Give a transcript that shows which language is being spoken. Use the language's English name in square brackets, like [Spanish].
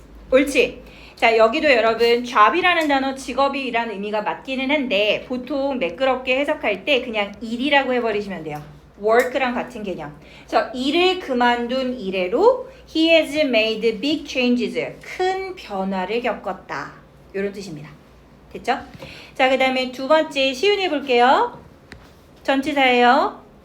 [Korean] 옳지. 자, 여기도 여러분 job이라는 단어 직업이라는 의미가 맞기는 한데 보통 매끄럽게 해석할 때 그냥 일이라고 해버리시면 돼요. work랑 같은 개념. 그래서 일을 그만둔 이래로 [English] he has made big changes. [Korean] 큰 변화를 겪었다. 이런 뜻입니다. 됐죠? 자, 그 다음에 두 번째 시윤이 해볼게요. 전치사예요.